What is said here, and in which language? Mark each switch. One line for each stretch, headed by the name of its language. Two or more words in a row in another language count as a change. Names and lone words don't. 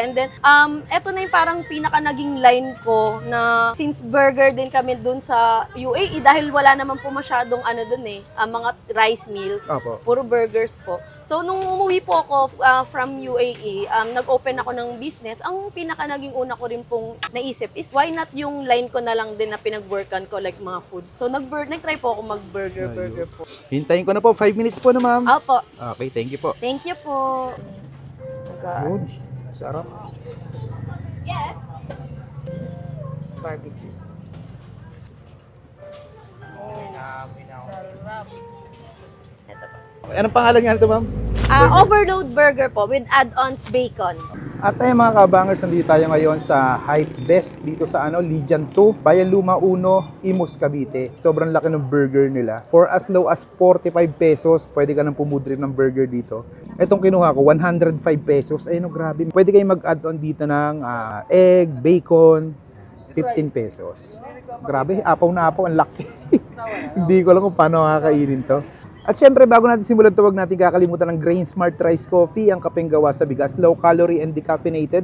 Filipino: And then, eto na yung parang pinaka naging line ko na since burger din kami dun sa UAE dahil wala naman po masyadong ano dun eh, mga rice meals. Opo. Puro burgers po. So, nung umuwi po ako from UAE, nag-open ako ng business. Ang pinaka naging una ko rin pong naisip is
English: why not
Filipino: yung line ko na lang din na pinag-workan ko like mga food. So, nag-try po ako mag-burger po. Hintayin ko na po, 5 minutes po na, ma'am. Opo. Okay,
English: thank you
Filipino: po.
English: Thank you
Filipino: po. Yun, sarap.
English: Yes. It's barbecue sauce.
Filipino: Ito po. Anong pangalan niya ito, ma'am?
English: Overload burger po with add-ons bacon.
Filipino: At ayun mga kabangers, nandito tayo ngayon sa Hype Best dito sa Legion 2, Bayan Luma 1, Imus, Cavite. Sobrang laki ng burger nila.
English: For as low as 45 pesos,
Filipino: pwede ka nang pumudrip ng burger dito. Itong kinuha ko, 105 pesos. Ayun, grabe. Pwede kayong mag-add-on dito ng egg, bacon, 15 pesos. Grabe, apaw na apaw, ang laki. Hindi ko alam kung paano kakainin to. At syempre, bago natin simulan ito, huwag natin kakalimutan ng Grain Smart Rice Coffee, ang kapeng gawa sa bigas,
English: low calorie and decaffeinated.